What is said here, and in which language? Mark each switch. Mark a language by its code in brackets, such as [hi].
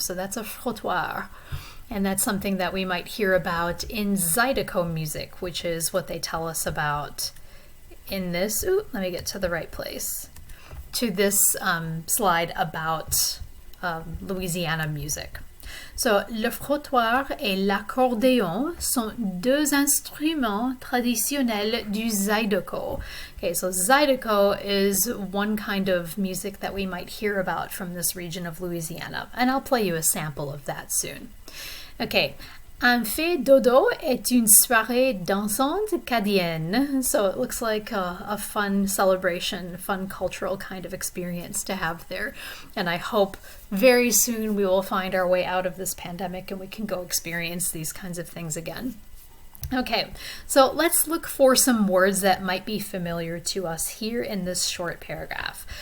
[en] So that's a frottoir. And that's something that we might hear about in Zydeco music, which is what they tell us about in this. Ooh, let me get to the right place. To this slide about Louisiana music. [fr] So, le frottoir et l'accordéon sont deux instruments traditionnels du Zydeco. [en] Okay, so Zydeco is one kind of music that we might hear about from this region of Louisiana, and I'll play you a sample of that soon. [fr] Okay, un fait dodo est une soirée dansante cadienne. [en] So it looks like a fun celebration, fun cultural kind of experience to have there. And I hope very soon we will find our way out of this pandemic and we can go experience these kinds of things again. Okay, so let's look for some words that might be familiar to us here in this short paragraph.